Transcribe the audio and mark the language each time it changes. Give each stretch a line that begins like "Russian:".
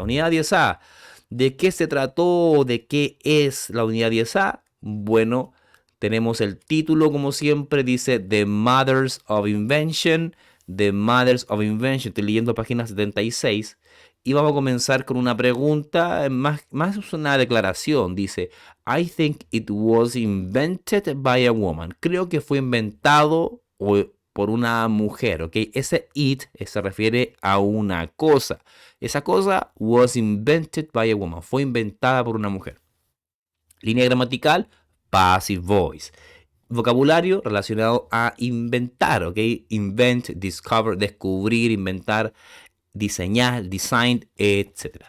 Spanish: Unidad 10A, ¿de qué se trató? ¿De qué es la unidad 10A? Bueno, tenemos el título, como siempre, dice The Mothers of Invention. The Mothers of Invention, estoy leyendo página 76. Y vamos a comenzar con una pregunta, más es una declaración.
English: Dice, I think it was invented by a woman.
Spanish: Creo que fue inventado por una mujer, ¿ok? Ese it se refiere a una cosa. Esa cosa
English: was invented by a woman.
Spanish: Fue inventada por una mujer. Línea gramatical, passive voice. Vocabulario relacionado a inventar, ¿ok? Invent, discover, descubrir, inventar, diseñar, design, etcétera.